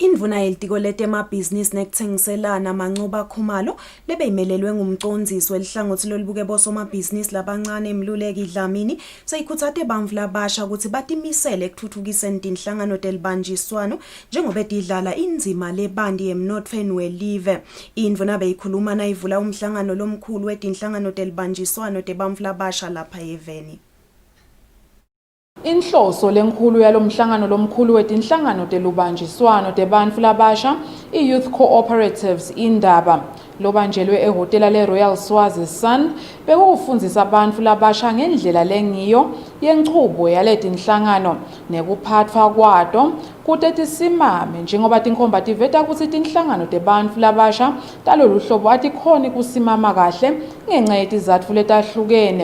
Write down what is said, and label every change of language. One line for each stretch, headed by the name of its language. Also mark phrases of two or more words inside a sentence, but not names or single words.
Swati: Indvuna yelitiko letemabhizinisi nekuthengiselana Mancoba Khumalo lebeyimelelwe ngumcondzisi welihlangothi lolubuke bosomabhizinisi labancane Mluleki Dlamini seyikhutsate bantfu labasha ukuthi batimisele ekutfutfukiseni tinhlangano telibanjiswano njengoba tidlala indzima lebanti emnotfweni welive. Indvuna beyikhuluma nayivula umhlangano lomkhulu wetinhlangano telibanjiswano tebantfu labasha lapha eveni. Inhloso lenkhulu yalomhlangano lomkhulu wetinhlangano telubanjiswano tebantfu labasha i-Youth Cooperatives indaba lobanjelwe ehhotela le-Royal Swazi Sun bekufundzisa bantfu labasha ngendlela lengiyo yenchubo yaletinhlangano nekuphatfwa kwato kute tisimame njengoba tinkhomba tiveta kutsi tinhlangano tebantfu labasha talolu hlobo atikhoni kusimama kahle ngenxa yetizatfu letahlukene.